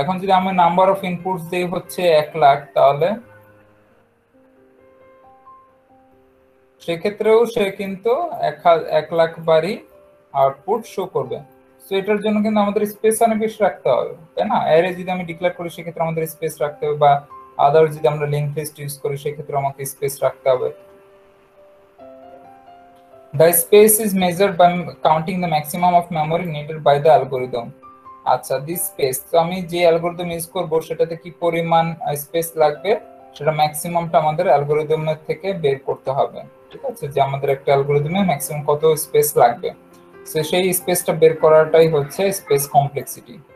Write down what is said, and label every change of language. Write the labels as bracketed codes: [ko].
[bn] এখন যদি আমি নাম্বার অফ ইনপুটস দেই হচ্ছে 1 লাখ, তাহলে সেক্ষেত্রেও সে কিন্তু 1 লাখ বারই আউটপুট শো করবে। সো এটার জন্য কিন্তু আমাদের স্পেস অনেক বেশি রাখতে হবে, তাই না? অ্যারে যদি আমি ডিক্লেয়ার করি সেক্ষেত্রে আমাদের স্পেস রাখতে হবে, বা আদার যদি আমরা লিঙ্ক লিস্ট ইউজ করি সেক্ষেত্রে আমাকে স্পেস রাখতে হবে। [en] The space is measured by counting the maximum of memory needed by the algorithm. [bn] আচ্ছা, [en] this space, [bn] তো আমি যে অ্যালগরিদম ইউজ করব সেটাতে কি পরিমাণ স্পেস লাগবে সেটা ম্যাক্সিমামটা আমাদের অ্যালগরিদমের থেকে বের করতে হবে। ঠিক আছে, যে আমাদের একটা অ্যালগরিদমে ম্যাক্সিমাম কত স্পেস লাগবে, সো সেই স্পেসটা বের করাটাই হচ্ছে স্পেস কমপ্লেক্সিটি।